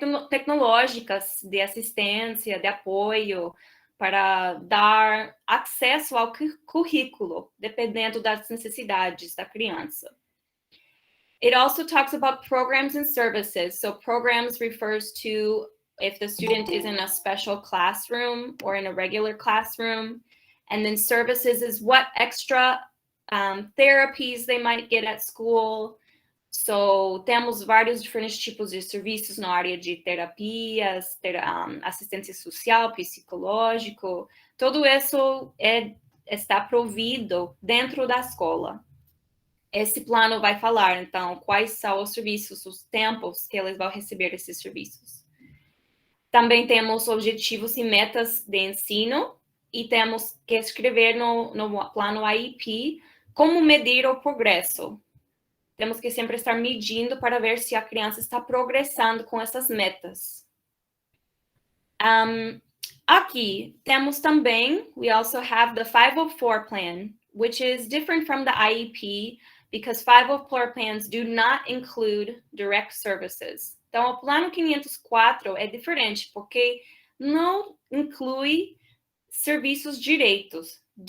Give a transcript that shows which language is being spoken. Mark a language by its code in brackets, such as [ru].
[pt] tecnológicas de assistência, de apoio, para dar acesso ao currículo, dependendo das necessidades da criança. [en] It also talks about programs and services. So programs refers to if the student is in a special classroom or in a regular classroom. And then services is what extra therapies they might get at school. [pt] So, temos vários diferentes tipos de serviços na área de terapias, assistência social, psicológico. Tudo isso está provido dentro da escola. Esse plano vai falar, então, quais são os serviços, os tempos que eles vão receber esses serviços. Também temos objetivos e metas de ensino e temos que escrever no plano IEP como medir o progresso. Temos que sempre estar medindo para ver se a criança está progressando com essas metas. Aqui temos também, [en] we also have the 504 plan, which is different from the IEP because 504 plans do not include direct services. [pt] Então, o plano 504 é diferente porque não inclui serviços diretos.